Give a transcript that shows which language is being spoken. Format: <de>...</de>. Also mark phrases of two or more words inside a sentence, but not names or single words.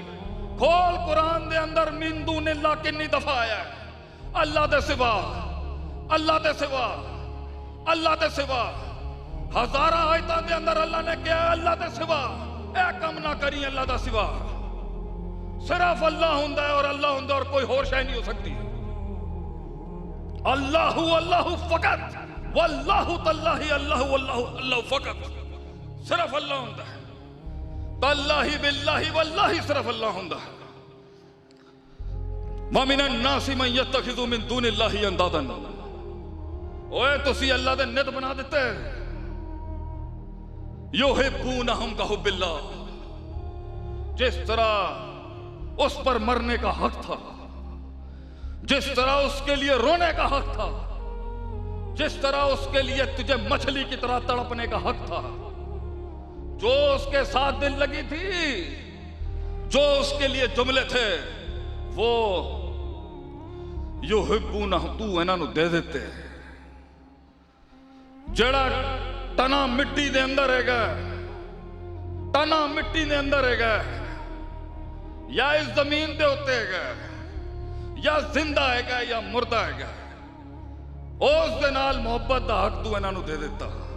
<pa>ਖੋਲ ਕੁਰਾਨ ਦੇ ਅੰਦਰ</pa> <ar>من دون الله</ar> <pa>ਕਿਤਨੀ ਦਫ਼ਾ ਆਇਆ ਹੈ। ਅੱਲਾਹ ਦੇ ਸਿਵਾ, ਅੱਲਾਹ ਦੇ ਸਿਵਾ, ਅੱਲਾਹ ਦੇ ਸਿਵਾ। ਹਜ਼ਾਰਾਂ ਆਇਤਾਂ ਦੇ ਅੰਦਰ ਅੱਲਾਹ ਨੇ ਕਿਹਾ ਅੱਲਾਹ ਦੇ ਸਿਵਾ ਏ ਕੰਮ ਨਾ ਕਰੀ, ਅੱਲਾਹ ਦਾ ਸਿਵਾ। ਸਿਰਫ਼ ਅੱਲਾਹ ਹੁੰਦਾ ਹੈ ਅਤੇ ਅੱਲਾਹ ਹੁੰਦਾ ਅਤੇ ਕੋਈ ਹੋਰ ਸ਼ੈ ਨਹੀਂ ਹੋ ਸਕਦੀ।</pa> <ar>الله الله فقط، والله تالله الله الله الله فقط.</ar> <pa>ਸਿਰਫ਼ ਅੱਲਾਹ ਹੁੰਦਾ ਹੈ।</pa> <ar>تالله بالله والله</ar> <pa>ਸਿਰਫ਼ ਅੱਲਾਹ ਹੁੰਦਾ ਹੈ।</pa> <ar>ومن الناس من يتخذ من دون الله أندادا.</ar> <pa>ਓਏ ਤੁਸੀਂ ਅੱਲਾਹ ਦੇ ਨਿੱਤ ਬਣਾ ਦਿੱਤੇ।</pa> <ar>يحبونهم كحب الله.</ar> <ur>جس طرح اس پر مرنے کا حق تھا، جس طرح اس کے لیے رونے کا حق تھا، جس طرح اس کے لیے تجھے مچھلی کی طرح تڑپنے کا حق تھا، جو اس کے ساتھ دل لگی تھی، جو اس کے لیے جملے تھے، وہ یحبونہم</ur> <pa>ਤੂੰ ਇਨ੍ਹਾਂ ਨੂੰ ਦੇ ਦਿੱਤੇ। ਜਿਹੜਾ ਤਣਾ ਮਿੱਟੀ ਦੇ ਅੰਦਰ ਹੈਗਾ, ਤਣਾ ਮਿੱਟੀ ਦੇ ਅੰਦਰ ਹੈਗਾ, ਯਾ ਇਸ ਜ਼ਮੀਨ ਦੇ ਉੱਤੇ ਹੈਗਾ, ਯਾ ਜ਼ਿੰਦਾ ਹੈਗਾ ਯਾ ਮੁਰਦਾ ਹੈਗਾ, ਉਸ ਦੇ ਨਾਲ ਮੁਹੱਬਤ ਦਾ ਹੱਕ ਤੂੰ ਇਨ੍ਹਾਂ ਨੂੰ ਦੇ ਦਿੱਤਾ।</pa>